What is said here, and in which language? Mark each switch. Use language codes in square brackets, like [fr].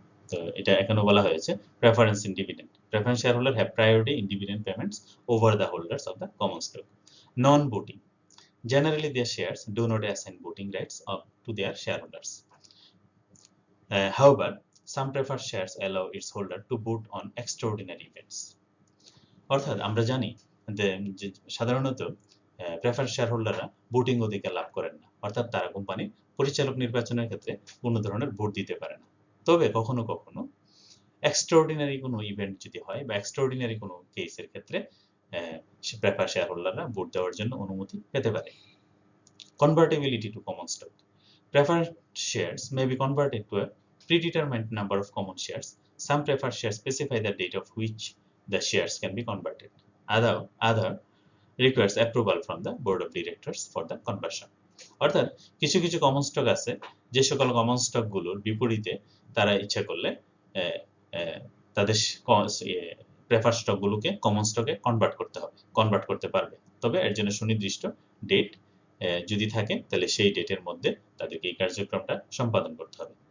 [bn] তো এটা এখনো বলা হয়েছে [en] Preference in dividend. Preference share holder have priority in dividend payments over the holders of the common stock. Non voting, generally their shares do not assign voting rights up to their shareholders. However, some preferred shares allow its holder to vote on extraordinary events. [bn] অর্থাৎ আমরা জানি যে সাধারণত prefer share হোল্ডাররা voting অধিকার লাভ করেন না, অর্থাৎ তারা কোম্পানির পরিচালক নির্বাচনের ক্ষেত্রে কোনো ধরনের ভোট দিতে পারে না। তবে কখনো কখনো এক্সট্রাঅর্ডিনারি কোনো ইভেন্ট যদি হয় বা এক্সট্রাঅর্ডিনারি কোনো কেসের ক্ষেত্রে প্রেফার শেয়ার হোল্ডাররা ভোট দেওয়ার জন্য অনুমতি পেতে পারে। [en] Convertibility to common stock. Preferred shares may be converted to a predetermined number of common shares. Some preferred shares specify the date of which the shares can be converted. Other requires approval from the board of directors for the conversion. [bn] অর্থাৎ কিছু কিছু common stock আছে, যে সকল common stock গুলোর বিপরীতে তারা ইচ্ছা করলে তাদের প্রেফার স্টক গুলোকে কমন স্টকে কনভার্ট করতে পারবে। তবে এর জন্য সুনির্দিষ্ট ডেট যদি থাকে তাহলে সেই ডেটের মধ্যে তাদেরকে এই কার্যক্রমটা সম্পাদন করতে হবে।